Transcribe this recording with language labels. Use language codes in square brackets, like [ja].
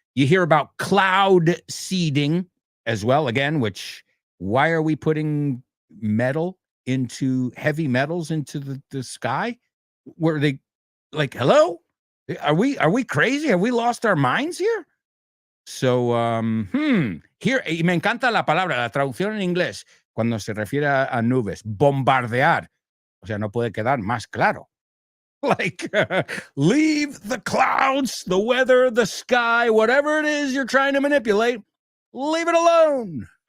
[en] You hear about cloud seeding as well, again, which, why are we putting metal into heavy metals into the sky? Were they like, hello? Are we crazy? Have we lost our minds here? So, here, [es] y me encanta la palabra, la traducción en inglés, cuando se refiere a nubes, bombardear. O sea, no puede quedar más claro. [en] Like, leave the clouds, the weather, the sky, whatever it is you're trying to manipulate, leave it alone.